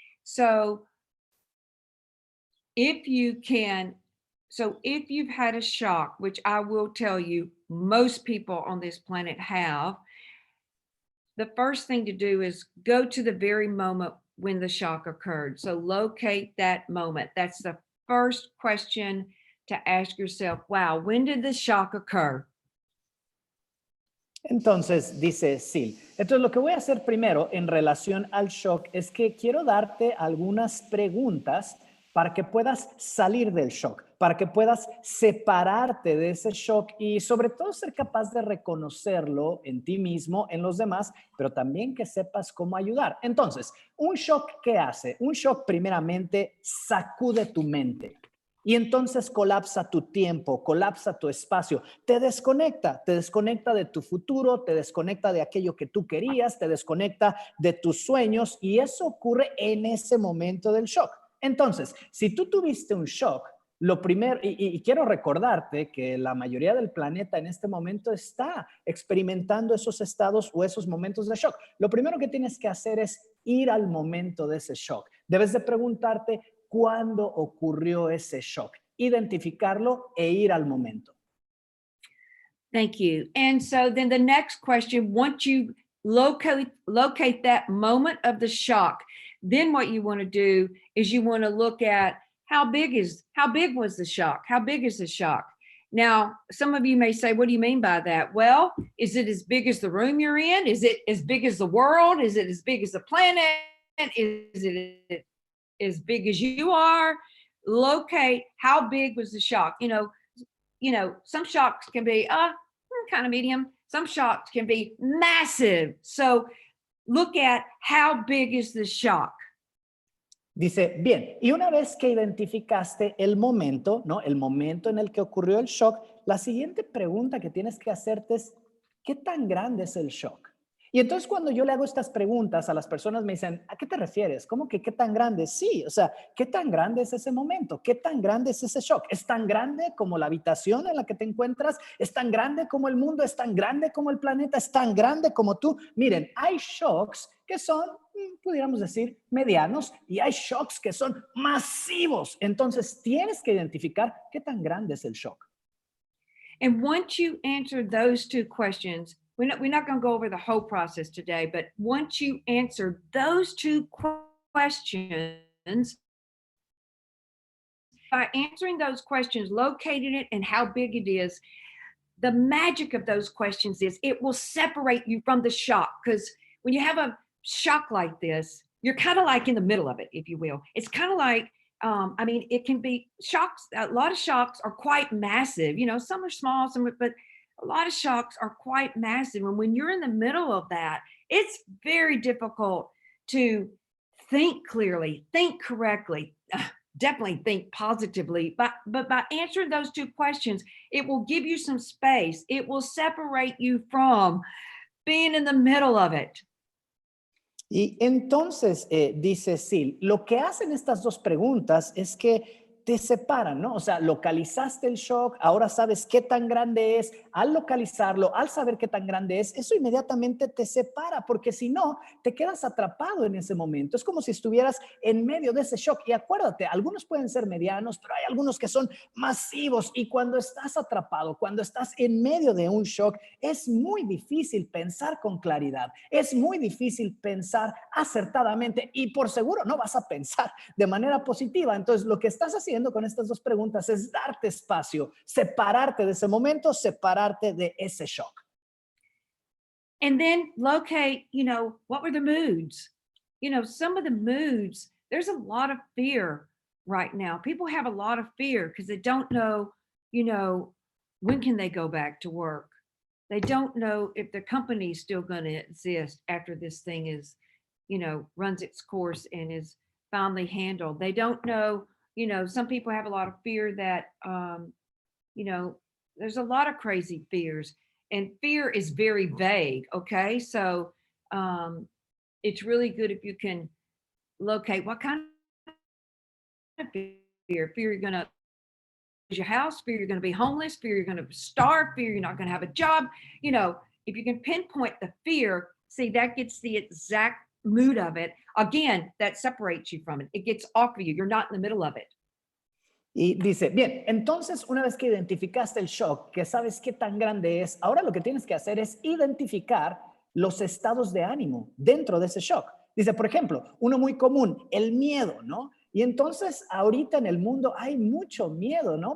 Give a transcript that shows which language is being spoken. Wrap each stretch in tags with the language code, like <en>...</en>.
<en>So if you've had a shock, which I will tell you, most people on this planet have, the first thing to do is go to the very moment when the shock occurred. So locate that moment. That's the first question to ask yourself. Wow, when did the shock occur?</en> <es>Entonces, dice Ceil, entonces lo que voy a hacer primero en relación al shock es que quiero darte algunas preguntas para que puedas salir del shock, para que puedas separarte de ese shock y sobre todo ser capaz de reconocerlo en ti mismo, en los demás, pero también que sepas cómo ayudar. Entonces, un shock, ¿qué hace? Un shock primeramente sacude tu mente. Y entonces colapsa tu tiempo, colapsa tu espacio, te desconecta de tu futuro, te desconecta de aquello que tú querías, te desconecta de tus sueños y eso ocurre en ese momento del shock. Entonces, si tú tuviste un shock, lo primero, y quiero recordarte que la mayoría del planeta en este momento está experimentando esos estados o esos momentos de shock. Lo primero que tienes que hacer es ir al momento de ese shock. Debes de preguntarte cuándo ocurrió ese shock, identificarlo e ir al momento.</es> <en>Thank you. And so then the next question, once you locate that moment of the shock, then what you want to do is you want to look at how big was the shock? How big is the shock? Now, some of you may say, what do you mean by that? Well, is it as big as the room you're in? Is it as big as the world? Is it as big as the planet? Is it as big as you are? Locate how big was the shock. Some shocks can be kind of medium. Some shocks can be massive. So look at how big is the shock.</en> <es>Dice, bien, y una vez que identificaste el momento, ¿no? El momento en el que ocurrió el shock, la siguiente pregunta que tienes que hacerte es, ¿qué tan grande es el shock? Y entonces cuando yo le hago estas preguntas a las personas me dicen, ¿a qué te refieres? ¿Cómo que qué tan grande? Sí, o sea, ¿qué tan grande es ese momento? ¿Qué tan grande es ese shock? ¿Es tan grande como la habitación en la que te encuentras? ¿Es tan grande como el mundo? ¿Es tan grande como el planeta? ¿Es tan grande como tú? Miren, hay shocks que son, pudiéramos decir, medianos y hay shocks que son masivos. Entonces tienes que identificar qué tan grande es el shock.</es> <en>And once you answer those 2 questions, we're not going to go over the whole process today, but once you answer those 2 questions, by answering those questions, locating it and how big it is, the magic of those questions is it will separate you from the shock. Because when you have a shock like this, you're kind of like in the middle of it, if you will. It's kind of like, I mean, it can be shocks. A lot of shocks are quite massive. You know, some are small, but a lot of shocks are quite massive. And when you're in the middle of that, it's very difficult to think clearly, think correctly, definitely think positively. But by answering those two questions, it will give you some space. It will separate you from being in the middle of it.</en> <es>Y entonces, dice Ceil, lo que hacen estas dos preguntas es que te separan, ¿no? O sea, localizaste el shock, ahora sabes qué tan grande es. Al localizarlo, al saber qué tan grande es, eso inmediatamente te separa, porque si no, te quedas atrapado en ese momento. Es como si estuvieras en medio de ese shock. Y acuérdate, algunos pueden ser medianos, pero hay algunos que son masivos. Y cuando estás atrapado, cuando estás en medio de un shock, es muy difícil pensar con claridad. Es muy difícil pensar acertadamente y por seguro no vas a pensar de manera positiva. Entonces, lo que estás haciendo con estas dos preguntas es darte espacio, separarte de ese momento, separarte de ese shock.</es> <en>And then locate, you know, what were the moods? You know, some of the moods, there's a lot of fear right now. People have a lot of fear because they don't know, you know, when can they go back to work? They don't know if the company is still going to exist after this thing is, you know, runs its course and is finally handled. They don't know, you know, some people have a lot of fear that, you know, there's a lot of crazy fears, and fear is very vague. Okay. So it's really good if you can locate what kind of fear. Fear you're going to lose your house, fear you're going to be homeless, fear you're going to starve, fear you're not going to have a job. You know, if you can pinpoint the fear, see, that gets the exact mood of it. Again, that separates you from it. It gets off of you. You're not in the middle of it.</en> <es>Y dice, bien, entonces una vez que identificaste el shock, que sabes qué tan grande es, ahora lo que tienes que hacer es identificar los estados de ánimo dentro de ese shock. Dice, por ejemplo, uno muy común, el miedo, ¿no? Y entonces ahorita en el mundo hay mucho miedo, ¿no?</es>